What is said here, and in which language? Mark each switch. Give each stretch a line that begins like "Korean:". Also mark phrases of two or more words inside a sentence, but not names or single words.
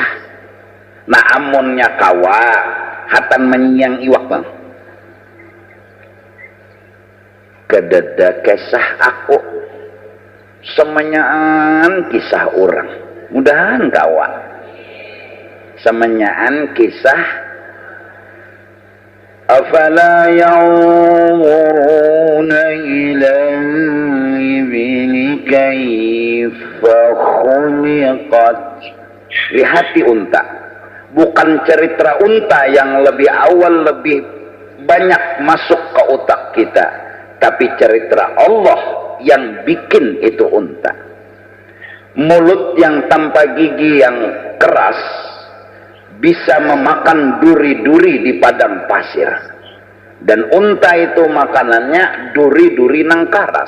Banjar: Nah amunnya kawa hatan menyiang iwak bang kedada kisah aku semenyaan kisah orang mudahan kawa semenyaan kisah
Arabic: أفلا ينظرون إلى الإبل كيف خلقت.
Banjar: Lihati unta, bukan cerita unta yang lebih awal lebih banyak masuk ke otak kita, tapi cerita Allah yang bikin itu unta. Mulut yang tanpa gigi yang keras bisa memakan duri-duri di padang pasir, dan unta itu makanannya duri-duri nang karas.